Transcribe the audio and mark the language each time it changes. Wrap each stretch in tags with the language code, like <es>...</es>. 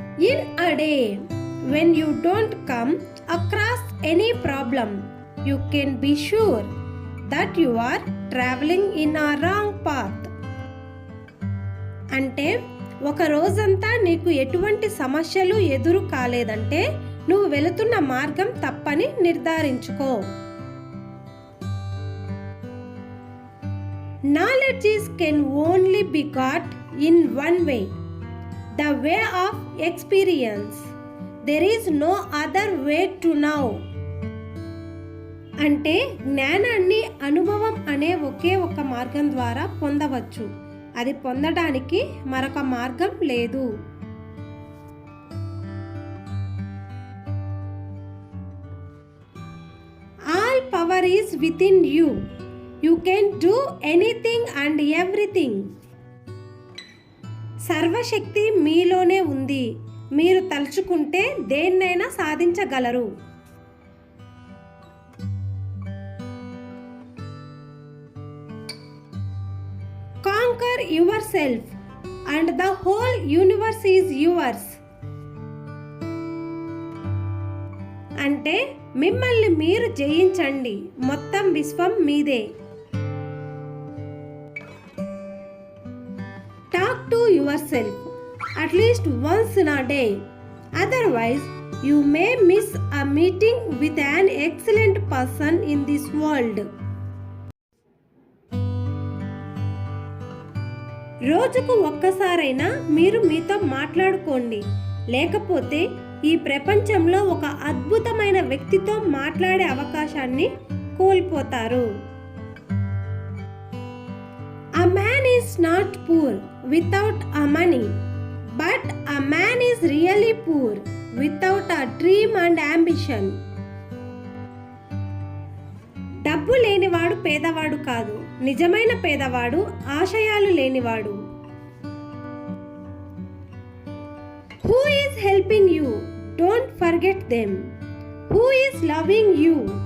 <en>In a day, when you don't come across any problem, you can be sure that you are traveling in a wrong path.</en> <te>అంటే ఒక రోజంతా నీకు ఎటువంటి సమస్యలు ఎదురు కాలేదంటే నువ్వు వెళుతున్న మార్గం తప్పని నిర్ధారించుకో.</te> <en>Knowledge can only be got in one way, the way of experience. There is no other way to know.</en> <te>అంటే జ్ఞానాన్ని అనుభవం అనే ఒకే ఒక మార్గం ద్వారా పొందవచ్చు. అది పొందడానికి మరొక మార్గం లేదు.</te> <en>All power is within you. You can do anything and everything.</en> <te>సర్వశక్తి మీలోనే ఉంది. మీరు తలుచుకుంటే దేన్నైనా సాధించగలరు.</te> <en>Conquer yourself and the whole universe is yours.</en> <te>అంటే మిమ్మల్ని మీరు జయించండి, మొత్తం విశ్వం మీదే.</te> <en>Talk to yourself at least once in a day. Otherwise, you may miss a meeting with an excellent person in this world.</en> <te>రోజుకు ఒక్కసారైనా మీరు మీతో మాట్లాడుకోండి, లేకపోతే ఈ ప్రపంచంలో ఒక అద్భుతమైన వ్యక్తితో మాట్లాడే అవకాశాన్ని కోల్పోతారు.</te> <en>A man is not poor without a money, but a man is really poor without a dream and ambition.</en> <te>డబ్బు లేనివాడు పేదవాడు కాదు, నిజమైన పేదవాడు ఆశయాలు లేనివాడు.</te> <en>Who is helping you? Don't forget them. Who is loving you?</en>